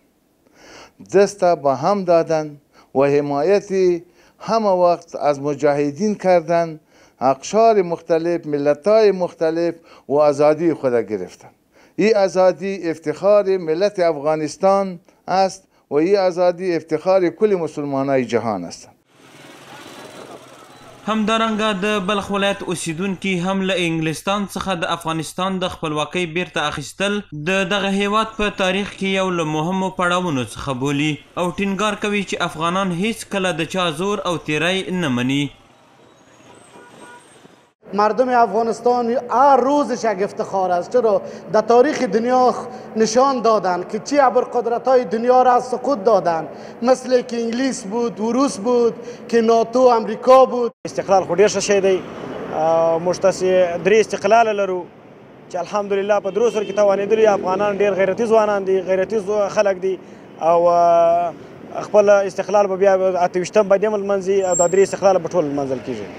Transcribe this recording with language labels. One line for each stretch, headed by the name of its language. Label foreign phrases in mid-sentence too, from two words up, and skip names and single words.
Persian: دست به هم دادن و حمایت همه وقت از مجاهدین کردن، اقشار مختلف ملت‌های مختلف و آزادی خود گرفتن. این آزادی افتخار ملت افغانستان است و این آزادی افتخار کل مسلمانای جهان است.
Pashto: همدارنګه د بلخ ولایت اوسیدونکي هم له انګلستان څخه د افغانستان د خپلواکۍ بیرته اخیستل د دغه هیواد په تاریخ کې یو له مهمو پړاوونو څخه بولي او ټینګار کوي چې افغانان هیڅ کله د چا زور او تیری نه مني.
Persian: مردم افغانستان هر روزش یک افتخار است، چرا در تاریخ دنیا نشان دادن که چی ابرقدرت های دنیا را سقوط دادن، مثل که انگلیس بود و روس بود که ناتو امریکا بود.
Pashto: استقلال خو ډیر ښه شی دی. موږ تاسې 3 استقلال لرو چې الحمدلله په درو سره کې توانېدلي. افغانان ډیر غیرتي ځوانان دي، غیرتي خلک دي او خپل استقلال به بیا 28 به دې لمانځي او دا 3 استقلال به ټول لمانځل کېږي.